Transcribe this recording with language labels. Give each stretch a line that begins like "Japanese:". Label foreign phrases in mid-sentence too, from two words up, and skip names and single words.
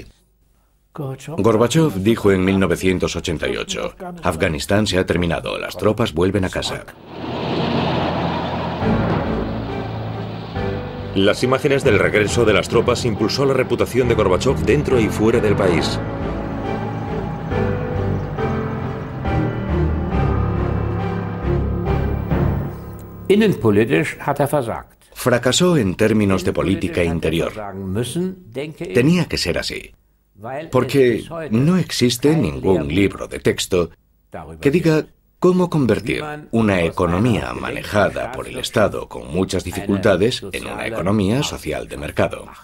Spanish: Gorbachov dijo en 1988, Afganistán se ha terminado, las tropas vuelven a casa. Las imágenes del regreso de las tropas impulsó la reputación de Gorbachov dentro y fuera del país.
German: Innenpolitisch hat er versagt.
Spanish: Fracasó en términos de política interior. Tenía que ser así, porque no existe ningún libro de texto que diga cómo convertir una economía manejada por el Estado con muchas dificultades en una economía social de mercado.